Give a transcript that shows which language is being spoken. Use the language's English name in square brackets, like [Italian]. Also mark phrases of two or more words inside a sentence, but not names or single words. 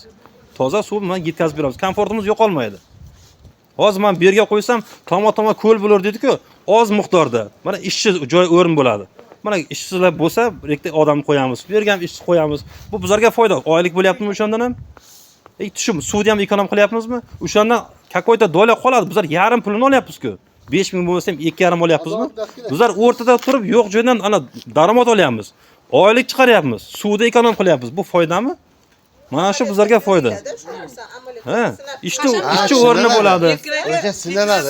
[Uzbek] Toza suv bilan yetkazib beramiz. Komfortimiz yo'qolmaydi. Hozir men bu yerga qo'ysam, toma ko'l bo'lar dedi-ku, oz miqdorda. Mana ishchi joy o'rin bo'ladi. Mana ishchilar bo'lsa, rektor odamni qo'yamiz. Bu yerga ham ishchi qo'yamiz. Bu bizlarga foyda. Oylik bo'lyaptimi o'shandan ham? Tushum, suvni ham ekonom qilyapmizmi? O'shandan какой-то dola qoladi. Bizlar yarim pulini olyapmiz-ku. 5000 bo'lsa ham 2,5 olyapmizmi? Bizlar o'rtada turib yo'q joydan ana daromad olyapmiz. Oylik chiqaryapmiz. Suvni ekonom qilyapmiz. Bu foydami? Mana shu bizlarga foyda. Ha, ishchi o'rni bo'ladi. O'sha sinaladi.